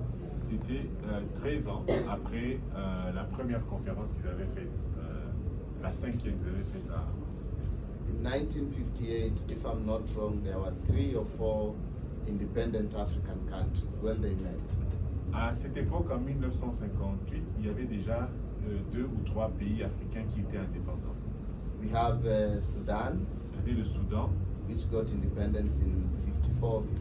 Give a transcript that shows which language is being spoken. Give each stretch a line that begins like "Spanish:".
French: c'était 13 ans après la première conférence qu'ils avaient faite, la cinquième qu'ils avaient faite à...
English: In 1958, if I'm not wrong, there were 3 or 4 independent African countries when they met.
French: À cette époque, en 1958, il y avait déjà 2 ou 3 pays africains qui étaient indépendants.
English: We have Sudan,
French: Il y avait le Soudan,
English: which got independence in 54-56.